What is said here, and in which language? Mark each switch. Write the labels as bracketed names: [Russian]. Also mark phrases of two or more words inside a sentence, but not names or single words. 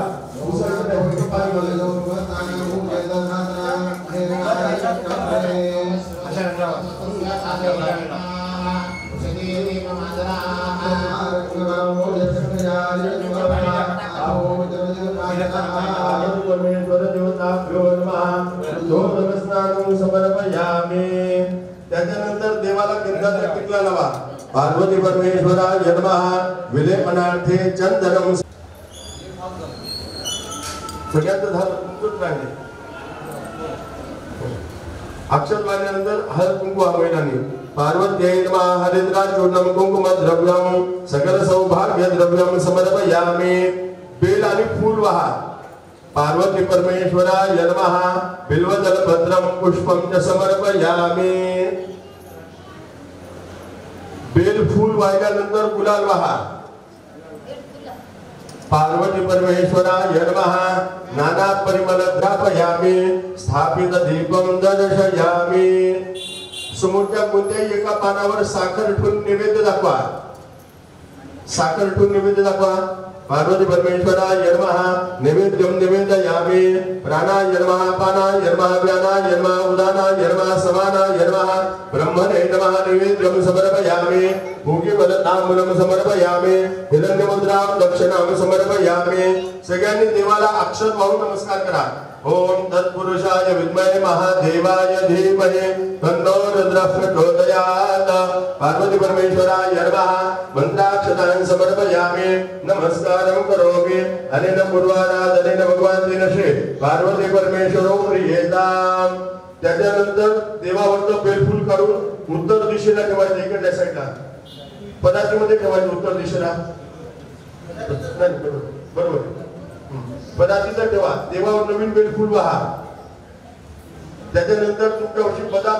[Marathi] उसळीचं पाणी घाला। [Sanskrit] परमेश्वर देवताभ्यो नमः। समर्पयामि। [Marathi] त्याच्यानंतर देवाला गंधाचा टिकला लावा। [Sanskrit] पार्वती परमेश्वराय नमः विलेपनार्थे चंदनम [Marathi] सगळ्यांचं झालं तुमचंच राहिले अक्षत वाजल्यानंतर हळद कुंकू महिलांनी [Sanskrit] पार्वत्यै नमः हरिद्राचूर्णम कुंकुम द्रव्यम सकल सौभाग्य द्रव्यम समर्पयामि [Marathi] बेल आणि फूल वाहा [Sanskrit] पार्वती परमेश्वराय नमः बिल्वदल भद्रम पुष्पम च समर्पयामि [Marathi] बेल फूल वाहिल्यानंतर गुलाल वाहा [Sanskrit] पार्वती परमेश्वराय नमः नाना परिमल द्रापयामि स्थापित दीपम दर्शयामि [Marathi] समोरच्या कोणत्याही एका पानावर साखर ठेवून नैवेद्य दाखवा साखर ठेवून नैवेद्य दाखवा [Sanskrit] पार्वती परमेश्वराय नमः नैवेद्यम निवेदयामि प्राणाय नमः पानाय नमः व्यानाय नमः उदानाय नमः समानाय नमः ब्रह्मणे नमः नैवेद्यम समर्पयामि भूगिबलताम्बूलम समर्पयामि हिरण्यमुद्रां दक्षिणां समर्पयामि [Marathi] सगळ्यांनी देवाला अक्षत वाहून नमस्कार करा [Sanskrit] ओम तत्पुरुषाय विद्महे महादेवाय धीमहि तन्नो रुद्रः प्रचोदयात् पार्वती परमेश्वराय नमः मंत्राक्षतान् समर्पयामि नमस्कारं करोमि अनेन पूर्वाराधनेन भगवान दिनश्री पार्वती परमेश्वरो प्रियेताम् [Marathi] त्याच्यानंतर देवावरचं बेलफूल काढून उत्तर दिशेला ठेवायचं इकडल्या साईडला पदार्थामध्ये ठेवायचं उत्तर दिशेला बरोबर पदार्थीचा ठेवा देवावर नवीन बेलफूल वाहा त्याच्यानंतर तुमच्यावरची बदाम